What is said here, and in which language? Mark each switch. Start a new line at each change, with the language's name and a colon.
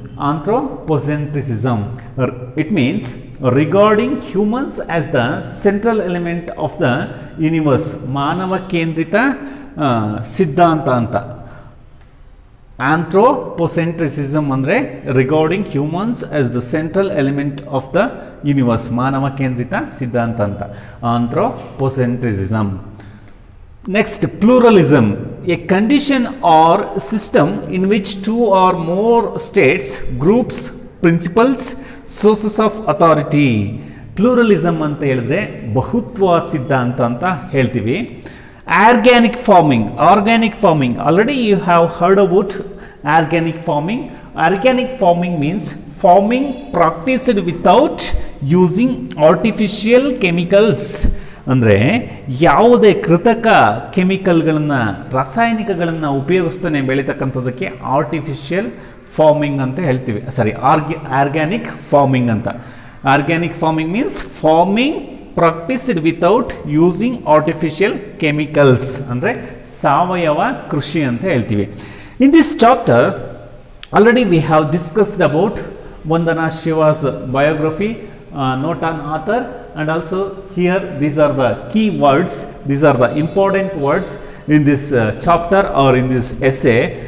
English: Anthropocentricism, it means regarding humans as the central element of the universe.
Kannada: ಮಾನವ ಕೇಂದ್ರಿತ ಸಿದ್ಧಾಂತ ಅಂತ.
English: Anthropocentrism ಅಂದರೆ regarding humans as the central element of the universe.
Kannada: ಮಾನವ ಕೇಂದ್ರಿತ ಸಿದ್ಧಾಂತ ಅಂತ ಆಂಥ್ರೋಪೊಸೆಂಟ್ರಿಸಿಸಮ್.
English: Next, pluralism, a condition or system in which two or more states, groups, principles, sources of authority.
Kannada: Pluralism ಅಂತ ಹೇಳಿದ್ರೆ ಬಹುತ್ವ ಸಿದ್ಧಾಂತ ಅಂತ ಹೇಳ್ತೀವಿ.
English: Organic farming, already you have heard about organic farming. Organic farming means farming practiced without using artificial chemicals.
Kannada: ಅಂದರೆ ಯಾವುದೇ ಕೃತಕ ಕೆಮಿಕಲ್ಗಳನ್ನು, ರಾಸಾಯನಿಕಗಳನ್ನು ಉಪಯೋಗಿಸ್ತಾನೆ ಬೆಳೀತಕ್ಕಂಥದ್ದಕ್ಕೆ artificial farming ಅಂತ ಹೇಳ್ತೀವಿ.
English: Organic farming ಅಂತ. Organic farming means farming practised without using artificial chemicals,
Kannada: ಅಂದರೆ ಸಾವಯವ ಕೃಷಿ ಅಂತ ಹೇಳ್ತೀವಿ.
English: In this chapter already we have discussed about Vandana Shiva's biography, note on author, and also here these are the key words, these are the important words in this chapter or in this essay.